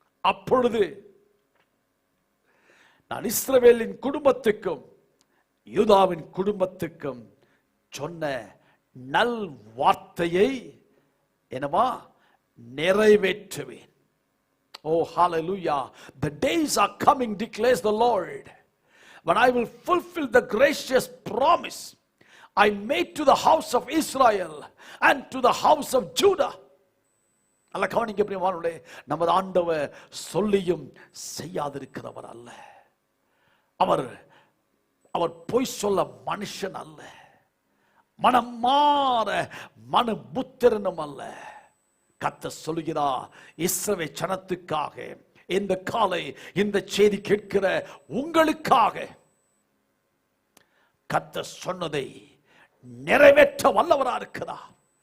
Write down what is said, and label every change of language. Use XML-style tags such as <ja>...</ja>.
<ta>அப்பொழுது நான் இஸ்ரவேலின் குடும்பத்துக்கும் யூதாவின் குடும்பத்துக்கும் சொன்ன நல் வார்த்தையை என்னவா நிறைவேற்றுவேன்.</ta> <en>Oh, hallelujah. The days are coming, declares the Lord, when I will fulfill the gracious promise I made to the house of Israel and to the house of Judah.</en> <ta>அல்ல கவனிக்க பிரியமானவர்களே, நமது ஆண்டவர் சொல்லியும் செய்யாதிருக்கிறவர் அல்ல. அவர் பொய் சொல்ல மனுஷன் அல்ல. மனம் மாற மனு புத்திரனும் அல்ல. கர்த்தர் சொல்கிறார், இஸ்ரவேல் ஜனத்துக்காக இந்த காலை இந்த செய்தி கேட்கிற உங்களுக்காக கர்த்தர் சொன்னதை நிறைவேற்ற வல்லவராக இருக்கிறார்.</ta>